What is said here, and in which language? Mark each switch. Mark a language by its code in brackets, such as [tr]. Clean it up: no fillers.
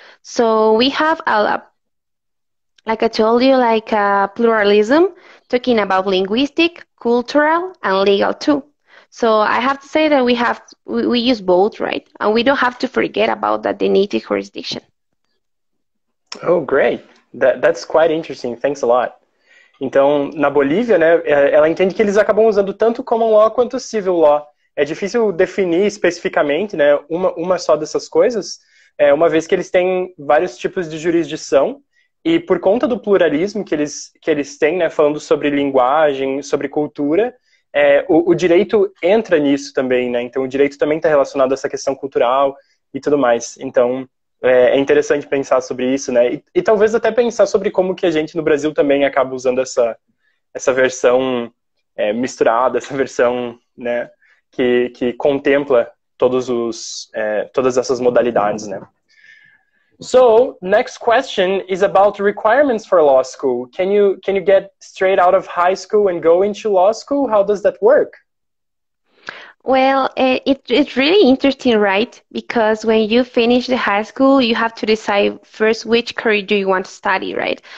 [en] So we have like I told you, like pluralism, talking about linguistic, cultural, and legal too. So I have to say that we use both, right? And we don't have to forget about the native jurisdiction. Oh, great. That's quite interesting. Thanks a lot. [pt] Então, na Bolívia, né, ela entende que eles acabam usando tanto common law quanto civil law. É difícil definir especificamente, né, uma só dessas coisas, uma vez que eles têm vários tipos de jurisdição. E por conta do pluralismo que eles têm, né, falando sobre linguagem, sobre cultura, o direito entra nisso também, né? Então o direito também está relacionado a essa questão cultural e tudo mais. Então é interessante pensar sobre isso, né? E talvez até pensar sobre como que a gente no Brasil também acaba usando essa versão misturada, essa versão, né, que contempla todas essas modalidades, né? [en] So, next question is about requirements for law school. Can you get straight out of high school and go into law school? How does that work? Well, it's really interesting, right? Because when you finish the high school, you have to decide first which career do you want to study, right?